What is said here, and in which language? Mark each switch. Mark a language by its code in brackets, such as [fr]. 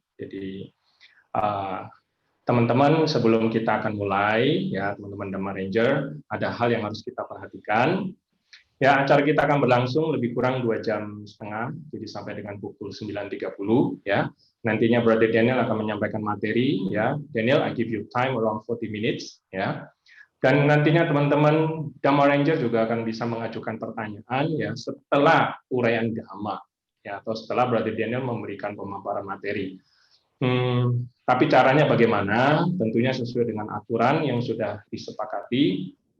[id] Jadi teman-teman sebelum kita akan mulai ya teman-teman Dhamma Ranger ada hal yang harus kita perhatikan. Ya, acara kita akan berlangsung lebih kurang 2,5 jam, jadi sampai dengan pukul 9.30 ya. Nantinya Brother Daniel akan menyampaikan materi ya. [en] Daniel, I give you time around 40 minutes ya. [id] Dan nantinya teman-teman Dhamma Ranger juga akan bisa mengajukan pertanyaan ya setelah uraian Dhamma ya atau setelah Brother Daniel memberikan pemaparan materi. Tapi caranya bagaimana? Tentunya sesuai dengan aturan yang sudah disepakati.